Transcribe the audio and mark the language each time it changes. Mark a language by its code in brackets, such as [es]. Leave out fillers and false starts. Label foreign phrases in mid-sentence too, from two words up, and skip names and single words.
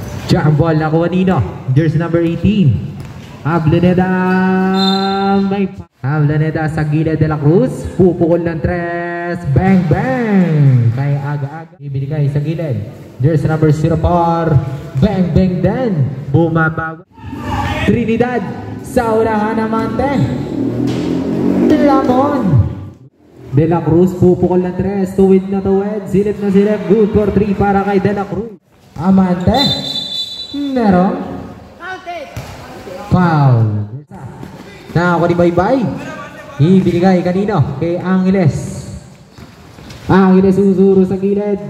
[en] Jump ball [tl] nakuha nino. [en] Jersey number 18. [tl] Ablaneda sa gilid de la Cruz. Pupukol ng tres. [en] Bang bang. [tl] Kaya aga-aga. Ibinigay sa gilid. [en] Jersey number 04. Bang bang [tl] din. Bumabawa. Trinidad. Sa unahan naman Lamon. De la Cruz pupukol ng tres. Tuwid na tuwid. Silip na silip. [en] Good for 3 [tl] para kay De la Cruz. Amante. Meron. Foul. Ako ni Baybay. Ibinigay kanino? Kay Angeles. Angeles usuro sa gilid.